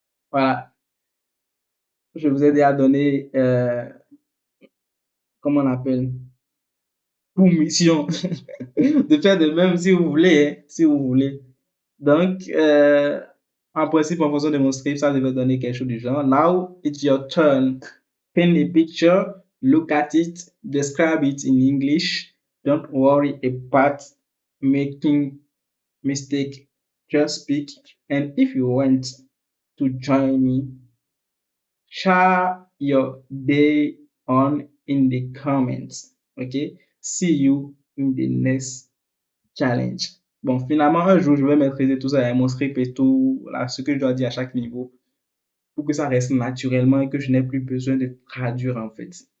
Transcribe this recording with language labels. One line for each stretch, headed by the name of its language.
French: Voilà, je vous ai déjà donné, comment on appelle, pour mission de faire de même si vous voulez, hein, si vous voulez. Donc, en principe, en fonction de mon script, ça devait donner quelque chose du genre.
English: Now, it's your turn. Paint a picture, look at it, describe it in English. Don't worry about making mistake. Just speak. And if you want to join me, share your day on in the comments. Okay? See you in the next challenge.
French: Bon, finalement, un jour, je vais maîtriser tout ça avec mon script et tout, là, ce que je dois dire à chaque niveau, pour que ça reste naturellement et que je n'ai plus besoin de traduire en fait.